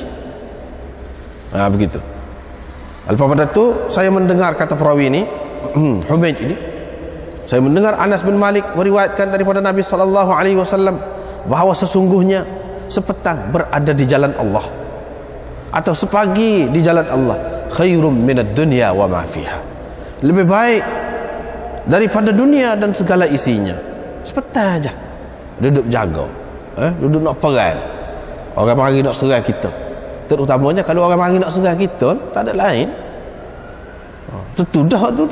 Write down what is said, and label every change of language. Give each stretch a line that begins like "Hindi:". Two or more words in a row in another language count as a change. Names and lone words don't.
Malay: Begitu. Lepas pada tu saya mendengar kata perawi ini, Humaid ini, saya mendengar Anas bin Malik meriwayatkan daripada Nabi SAW bahawa sesungguhnya sepetang berada di jalan Allah atau sepagi di jalan Allah
Arabic: خير من الدنيا وما فيها,
Malay: lebih baik daripada dunia dan segala isinya. Sepetang aja duduk jaga, duduk nak perang. Orang mari nak serang kita, terutamanya kalau orang mari nak serang kita, tak ada lain, tentu dah tu.